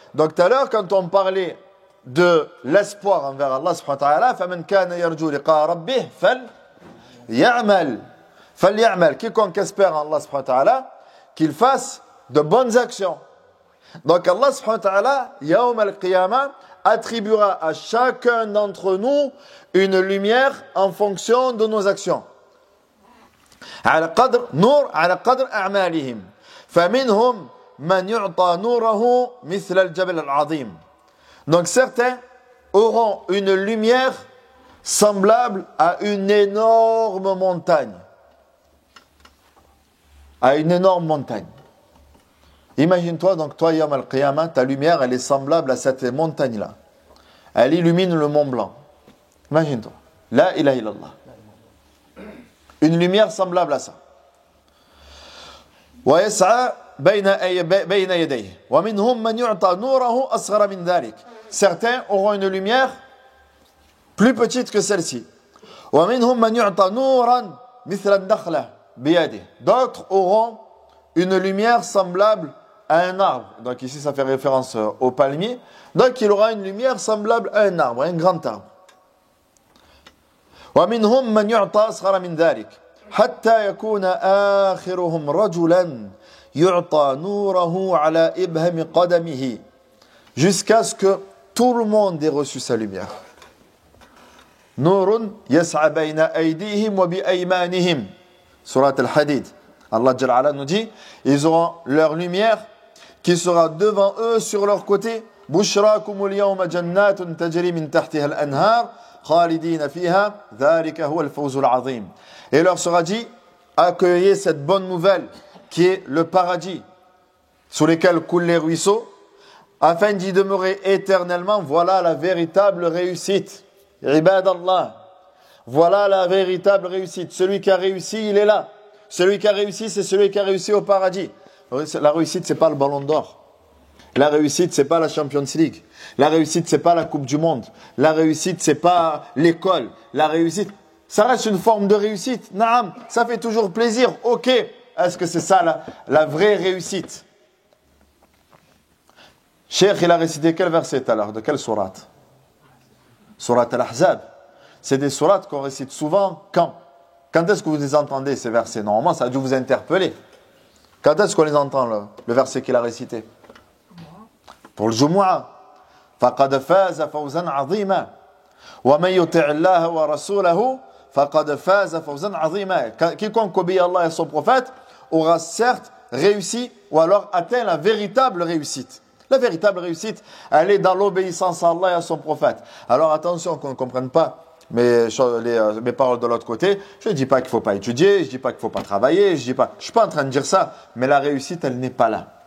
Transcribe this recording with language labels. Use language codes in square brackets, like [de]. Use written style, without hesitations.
[fr] Donc tout à l'heure quand on parlait de l'espoir envers Allah subhanahu wa ta'ala, [ar] faman kana yarju liqa rabbih falya'mal. [fr] Quiconque espère en Allah subhanahu wa ta'ala, qu'il fasse de bonnes actions. Donc Allah subhanahu wa ta'ala, yawm al-qiyamah, attribuera à chacun d'entre nous une lumière en fonction de nos actions. [ar] على قدر نور على قدر أعمالهم فمنهم من يعطى نوره مثل الجبل العظيم. [fr] Donc certains auront une lumière semblable à une énorme montagne. À une énorme montagne. Imagine-toi, donc toi, Yawm al-Qiyamah, ta lumière, elle est semblable à cette montagne-là. Elle illumine le Mont Blanc. Imagine-toi. La ilaha illallah. Une lumière semblable à ça. [ar] وَيَسْعَى بَيْنَ يَدَيْهِ وَمِنْهُمْ مَنْ يُعْطَى نُورَهُ أَصْغَرَ مِنْ ذَلِكَ. [fr] Certains auront une lumière plus petite que celle-ci. [ar] وَمِنْهُمْ مَنْ يُعْطَى نُورًا مِثْلَ النَّخْلَةِ بِيَدِهِ. [fr] D'autres auront une lumière semblable à un arbre. Donc ici, ça fait référence au palmier. Donc il aura une lumière semblable à un arbre, un grand arbre. [ar] ومنهم من يعطى أصغر من ذلك حتى يكون آخرهم رجلا يعطى نوره على إبهام قدمه [fr] jusqu'à ce que tout le monde ait reçu sa lumière. [ar] نور يسعى بين أيديهم وبأيمانهم. [fr] Surat Al-Hadid. Allah Jalla Ala nous dit, ils auront leur lumière qui sera devant eux sur leur côté. [ar] بشراكم اليوم جنات تجري من تحتها الأنهار خالدين فيها ذلك هو الفوز العظيم. [fr] Et leur sera dit, accueillez cette bonne nouvelle qui est le paradis sous lesquels coulent les ruisseaux afin d'y demeurer éternellement. Voilà la véritable réussite. Ibadallah. Voilà la véritable réussite. Celui qui a réussi, il est là. Celui qui a réussi, c'est celui qui a réussi au paradis. La réussite, c'est pas le ballon d'or. La réussite, c'est pas la Champions League. La réussite, c'est pas la Coupe du Monde. La réussite, c'est pas l'école. La réussite, ça reste une forme de réussite. Naam, ça fait toujours plaisir. Ok, est-ce que c'est ça la vraie réussite? Cheikh, il a récité quel verset tout à l'heure? De quelle sourate? Sourate Al-Ahzab. C'est des sourates qu'on récite souvent. Quand est-ce que vous les entendez, ces versets? Normalement, ça a dû vous interpeller. Quand est-ce qu'on les entend, le verset qu'il a récité? Pour le Jumu'ah. [ar] فَقَدْ فَازَ فَوْزًا عَظِيمًا وَمَنْ يُطِعِ اللَّهَ وَرَسُولَهُ فَقَدْ فَازَ فَوْزًا عَظِيمًا. [fr] Quiconque obéit à Allah et à son prophète aura certes réussi ou alors atteint la véritable réussite. La véritable réussite, elle est dans l'obéissance à Allah et à son prophète. Alors attention qu'on ne comprenne pas mes paroles de l'autre côté. Je ne dis pas qu'il ne faut pas étudier, je ne dis pas qu'il ne faut pas travailler, je ne suis pas en train de dire ça, mais la réussite, elle n'est pas là.